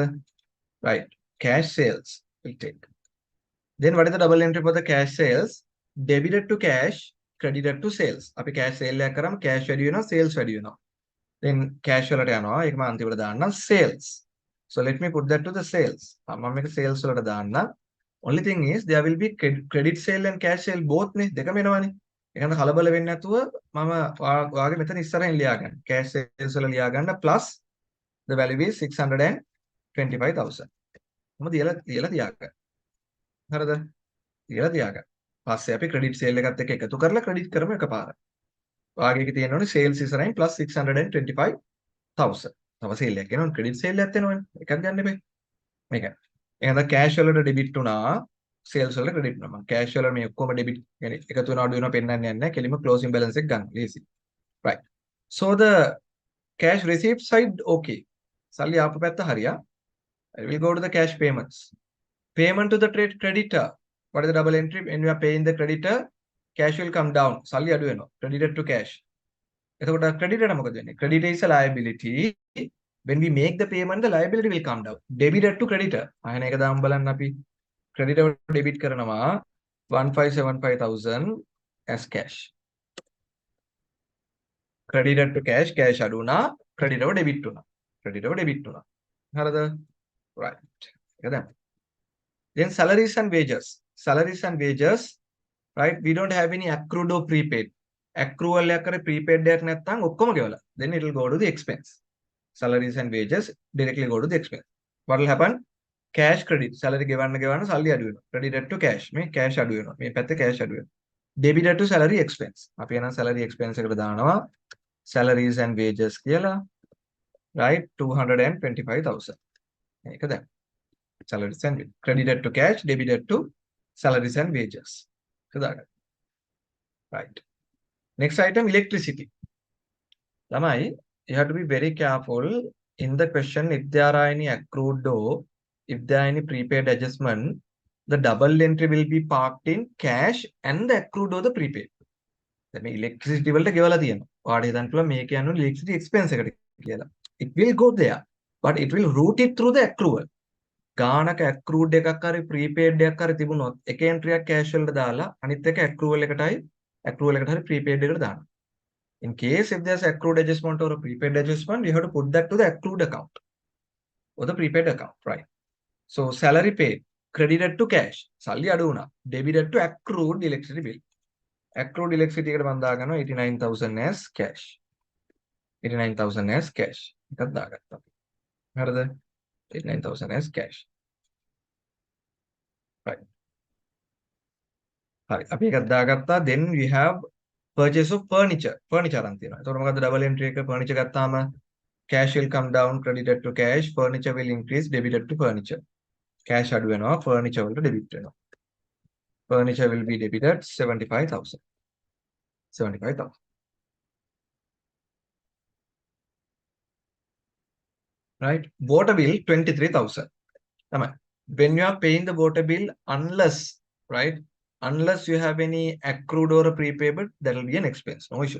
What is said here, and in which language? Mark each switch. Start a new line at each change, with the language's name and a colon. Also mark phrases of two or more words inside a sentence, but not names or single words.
English: Right. Cash sales will take. Then what is the double entry for the cash sales? Debited to cash, credited to sales.
Sinhala: අපි
English: cash sale
Sinhala: එකක් කරාම cash වැඩි වෙනවා, sales වැඩි වෙනවා.
English: Then cash
Sinhala: වලට යනවා. ඒක මම අන්තිමට දාන්නම් sales.
English: So let me put that to the sales.
Sinhala: මම මේක sales වලට දාන්නම්.
English: Only thing is there will be credit sale and cash sale both
Sinhala: නේ දෙකම එනවනේ. ඒකන කලබල වෙන්නේ නැතුව මම ඔයාගේ මෙතන ඉස්සරහින් ලියා ගන්න.
English: cash sales
Sinhala: වල ලියා ගන්න
English: plus the value is 625,000.
Sinhala: මම තියලා තියාගන්න. හරිද? තියලා තියාගන්න. පස්සේ අපි
English: credit sale
Sinhala: එකත් එක්ක එකතු කරලා credit කරමු එකපාර. වාගේ තියෙනවනේ sales ඉස්සරහින් plus 625,000. තව sale එකක් එනවනේ
English: credit sale
Sinhala: එකක් එනවනේ. එකක් ගන්න එපා. මේක. එහෙනම් cash වලට debit වුණා sales වලට credit වුණා. මම cash වල මේ ඔක්කොම debit يعني එකතු වෙන අඩු වෙනවා පෙන්වන්නේ නැහැ. කෙලිම
English: closing balance
Sinhala: එක ගන්න. ලේසි.
English: Right. So the cash receipt side okay.
Sinhala: සල්ලි ආපු පැත්ත හරියා.
English: I will go to the cash payments. Payment to the trade creditor. What is the double entry? When you are paying the creditor, cash will come down.
Sinhala: සල්ලි අඩු වෙනවා.
English: Credited to cash.
Sinhala: එතකොට creditor මොකද වෙන්නේ?
English: Creditor is a liability. When we make the payment, the liability will come down. Debited to creditor.
Sinhala: අහන එක දාමු බලන්න අපි.
English: Creditor debit
Sinhala: කරනවා 1575,000
English: as cash. Credited to cash, cash
Sinhala: අඩු වුණා.
English: Creditor debit වුණා. Creditor debit
Sinhala: වුණා. හරිද? Right. ඒක දැන්.
English: Then salaries and wages. Salaries and wages, right? We don't have any accrued or prepaid.
Sinhala: Accrual එකක් කරේ prepaid එකක් නැත්නම් ඔක්කොම ගෙවලා.
English: Then it will go to the expense. Salaries and wages directly go to the expense. What will happen? Cash credit. Salary
Sinhala: ගෙවන්න සල්ලි අඩු වෙනවා.
English: Credited to cash.
Sinhala: මේ cash අඩු වෙනවා. මේ පැත්තේ cash අඩු වෙනවා.
English: Debited to salary expense.
Sinhala: අපි එනවා
English: salary expense
Sinhala: එකට දානවා
English: salaries and wages
Sinhala: කියලා. Right? 225,000. මේක දැන්.
English: Salaries and wages. Credited to cash, debited to salaries and wages. Right. Next item, electricity. Lamai, you have to be very careful in the question if there are any accrued or if there are any prepaid adjustment, the double entry will be parked in cash and the accrued or the prepaid. That means electricity will give a make electricity expense. It will go there, but it will route it through the accrual.
Sinhala: ගානක accrued එකක් හරි prepaid එකක් හරි තිබුණොත් එක entry එකක් cash වලට දාලා අනිත් එක accrual එකට හරි prepaid එකට දානවා.
English: In case if there's accrued adjustment or a prepaid adjustment, you have to put that to the accrued account or the prepaid account, right? So salary paid, credited to cash,
Sinhala: සල්ලි අඩු වුණා.
English: Debited to accrued electricity bill. Accrued electricity
Sinhala: එකට මම දාගන්නවා 89,000
English: as cash. 89,000 as cash.
Sinhala: එකක් දාගත්තා.
English: හරිද? 89,000 as cash. Right. Right.
Sinhala: අපි එකක් දාගත්තා.
English: Then we have purchase of furniture.
Sinhala: Furniture අරන් තියෙනවා. එතකොට මොකද්ද
English: double entry
Sinhala: එක? Furniture ගත්තාම
English: cash will come down, credited to cash. Furniture will increase, debited to furniture.
Sinhala: Cash අඩු වෙනවා, furniture වලට debit වෙනවා.
English: Furniture will be debited 75,000. 75,000. Right? Water bill 23,000. When you are paying the water bill, unless you have any accrued or a prepaid, that will be an expense, no issue.